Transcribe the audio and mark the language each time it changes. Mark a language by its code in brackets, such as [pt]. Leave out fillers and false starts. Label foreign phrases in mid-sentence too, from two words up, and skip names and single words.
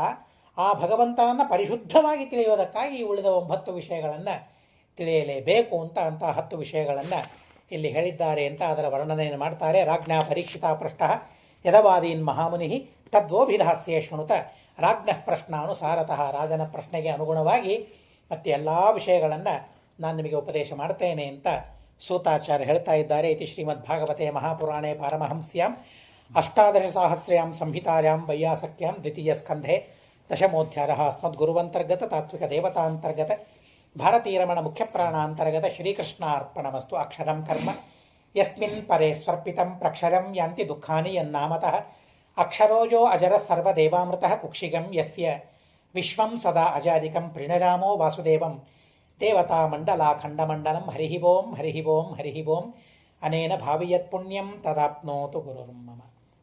[kn] ಆ ಭಗವಂತನನ್ನು ಪರಿಶುದ್ಧವಾಗಿ ತಿಳಿಯೋದಕ್ಕಾಗಿ ಉಳಿದ 9 ವಿಷಯಗಳನ್ನು ತಿಳಿಯಲೇಬೇಕು ಅಂತ 10 ವಿಷಯಗಳನ್ನು ಇಲ್ಲಿ ಹೇಳಿದ್ದಾರೆ ಅಂತ ಅದರ ವರ್ಣನೆಯನ್ನು ಮಾಡ್ತಾರೆ. [sa] ರಾಜ್ಞಾ ಪರೀಕ್ಷಿತಾ ಪೃಷ್ಟ ಯದವಾದೀನ್ ಮಹಾಮುನಿ ತದ್ವೋಭಿಧಾಸ್ಯೇ ಶೃಣುತ ರಾಜ್ಞಃ ಪ್ರಶ್ನಾನುಸಾರತಃ. [kn] ರಾಜನ ಪ್ರಶ್ನೆಗೆ ಅನುಗುಣವಾಗಿ ಮತ್ತೆ ಎಲ್ಲ ವಿಷಯಗಳನ್ನು ನಾನು ನಿಮಗೆ ಉಪದೇಶ ಮಾಡ್ತೇನೆ ಅಂತ ಸೂತಾಚಾರ್ಯ ಹೇಳ್ತಾ ಇದ್ದಾರೆ. [sa] ಇತಿ ಶ್ರೀಮದ್ಭಾಗವತೆ ಮಹಾಪುರಾಣೇ ಪಾರಮಹಂಸ್ಯಾಂ ಅಷ್ಟಾದಶಸಾಹಸ್ರ್ಯಾಂ ಸಂಹಿತಾಯಾಂ ವೈಯಾಸಕ್ಯಾಂ ದ್ವಿತೀಯ ಸ್ಕಂಧೆ ದಶಮೋಧ್ಯಾಯಃ ಅಸ್ಮದ್ಗುರುವಂತರ್ಗತ ತಾತ್ವಿಕ ದೇವತಾಂತರ್ಗತ ಭಾರತೀರಮಣ ಮುಖ್ಯಪ್ರಾಣಾಂತರ್ಗತ ಶ್ರೀಕೃಷ್ಣಾರ್ಪಣಮಸ್ತು. ಅಕ್ಷರಂ ಕರ್ಮ ಯಸ್ಮಿನ್ ಪರೇ ಸ್ವರ್ಪಿತಂ ಪ್ರಕ್ಷರಂ ಯಾಂತಿ ದುಃಖಾನಿ ಯನ್ನಾಮತಃ ಅಕ್ಷರೋಜೋ ಅಜರ ಸರ್ವದೇವಾಮೃತಃ ಕುಕ್ಷಿಗಂ ಯಸ್ಯ ವಿಶ್ವಂ ಸದಾ ಅಜಾದಿಕಂ ಪ್ರಣರಾಮೋ ವಾಸುದೇವಂ ದೇವತಾ ಮಂಡಲಾಖಂಡಮಂಡಲಂ. ಹರಿ ಓಂ ಹರಿ ಓಂ ಹರಿ ಓಂ. ಅನೇನ ಭಾವಿಯತ್ ಪುಣ್ಯಂ ತದಾಪ್ನೋತು ಗುರುರ್ಮಮ.